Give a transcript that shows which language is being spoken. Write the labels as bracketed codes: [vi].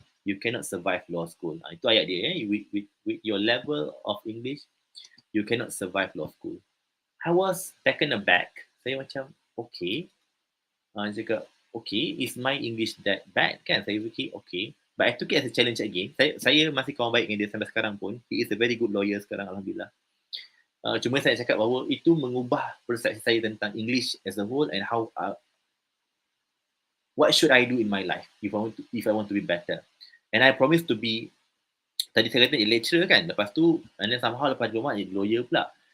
[en] you cannot survive law school. [ms] Itu ayat dia. [en] With your level of English, you cannot survive law school. I was taken aback. [ms] Saya macam, [en] okay. Cakap, okay, is my English that bad kan? [ms] Saya fikir, [en] okay. But I took it as a challenge again. [ms] Saya masih kawan baik dengan dia sampai sekarang pun. [en] He is a very good lawyer sekarang, Alhamdulillah. [ms] Cuma saya cakap bahawa itu mengubah persepsi saya tentang [en] English as a whole and how what should I do in my life if I want to be better. And I promise to be, [ms] tadi saya kata lecturer kan, lepas tu and then somehow lepas Jumaat jadi lawyer pula.